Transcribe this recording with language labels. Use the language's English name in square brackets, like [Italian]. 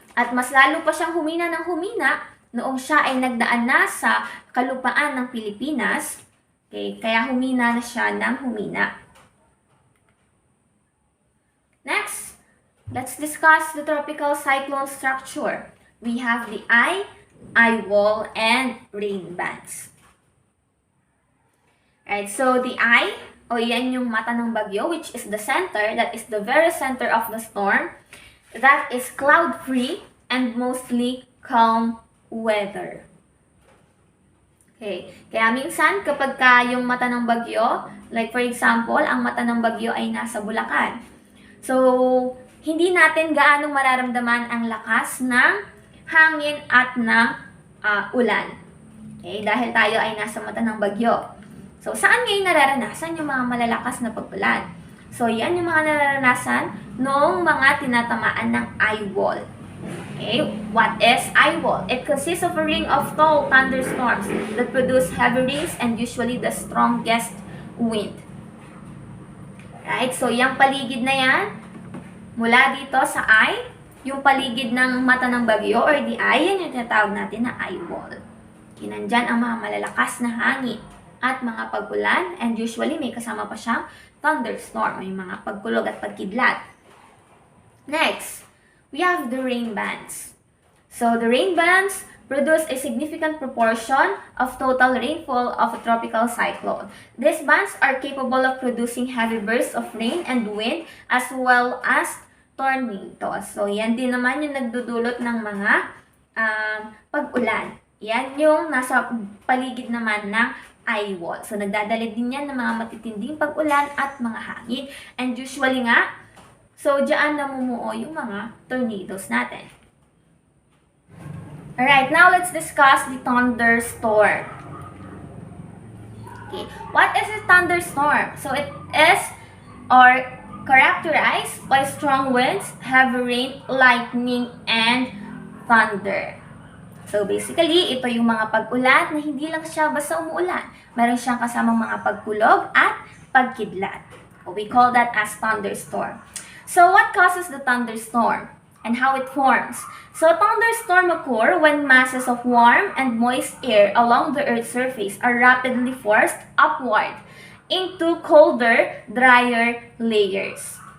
[Filipino] At mas lalo pa siyang humina ng humina noong siya ay nagdaan na sa kalupaan ng Pilipinas. Okay, kaya humina na siya ng humina. Next, [English] let's discuss the tropical cyclone structure. We have the eye wall, and rain bands. Right, so the eye, [Filipino] o yan yung mata ng bagyo, [English] which is the center, that is the very center of the storm, that is cloud-free and mostly calm weather. [Filipino] Okay, kaya minsan kapag yung mata ng bagyo, [English] like for example, [Filipino] ang mata ng bagyo ay nasa Bulacan. So, hindi natin gaanong mararamdaman ang lakas ng hangin at ng ulan. Okay, dahil tayo ay nasa mata ng bagyo. So, saan ngayon nararanasan yung mga malalakas na pag-ulan? So, yan yung mga nararanasan ng mga tinatamaan ng eye wall. [English] Okay, what is eye wall? It consists of a ring of tall thunderstorms that produce heavy rains and usually the strongest wind. [Filipino] Right, so yung paligid na yan, mula dito sa eye, yung paligid ng mata ng bagyo [English] or the eye, [Filipino] yan yung tinatawag natin na eye wall. Nandyan ang mga malalakas na hangin at mga pag-ulan, [English] and usually [Filipino] may kasama pa siyang thunderstorm, may mga pagkulog at pagkidlat. [English] Next, we have the rain bands. So the rain bands produce a significant proportion of total rainfall of a tropical cyclone. These bands are capable of producing heavy bursts of rain and wind as well as tornadoes. [Filipino] So yan din naman yung nagdudulot ng mga pag-ulan. Yan yung nasa paligid naman ng eye wall. So, nagdadala din yan ng mga matitinding pag-ulan at mga hangin. And usually nga, so, diyan namumuo yung mga tornadoes natin. [English] Alright, now let's discuss the thunderstorm. Okay, what is a thunderstorm? So, it is or characterized by strong winds, heavy rain, lightning, and thunder. [Filipino] So basically, ito yung mga pag-ulan na hindi lang siya basta umuulan. Meron siyang kasamang mga pagkulog at pagkidlat. [English] We call that as thunderstorm. So what causes the thunderstorm and how it forms? So thunderstorm occur when masses of warm and moist air along the Earth's surface are rapidly forced upward into colder, drier layers.